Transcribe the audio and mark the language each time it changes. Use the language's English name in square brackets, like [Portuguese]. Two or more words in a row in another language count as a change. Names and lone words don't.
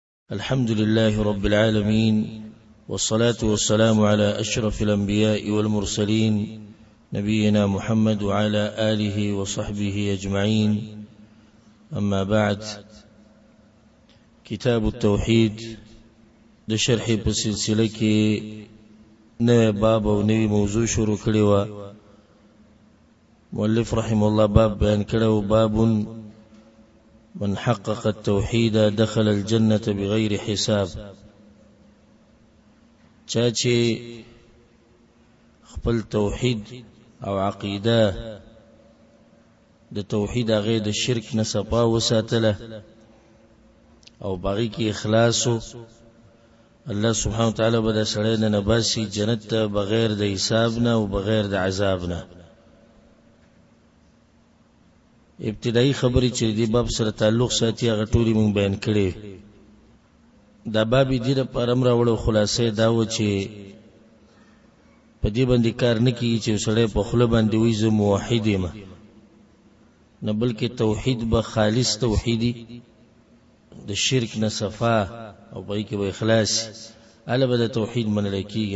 [Arabic] الحمد لله رب العالمين، والصلاة والسلام على أشرف الأنبياء والمرسلين نبينا محمد وعلى آله وصحبه أجمعين. أما بعد، [Pashto] كتاب التوحيد ده شرح بسلسلة كي نوی باب و نوی موضوع شروع کړي. مؤلف [Arabic] رحمه الله [Pashto] باب بیان کړو: [Arabic] باب من حقق التوحيد دخل الجنة بغير حساب. [Pashto] چاچه خپل توحید او عقیده د توحید هغه د شرک نه صفا وساتله او باقی کی اخلاصو، الله [Arabic] سبحانه وتعالى [Pashto] بدا سړی نه نباسي جنت ته بغیر د حساب نه او بغیر د عذاب نه. ابتدائی خبرې چې دی باب سره تعلق ساتي هغه ټولې مونږ بیان کړې. دا باب دې لپاره راوړو خلاصې دا و چې په دې باندې کار نه کیږي چې سړی په خله باندې وایي زه موحد یم، نه بلکې توحید به خالص توحیدی د شرک نه صفا او پای کې به اخلاص اله به د توحید منل کیږي.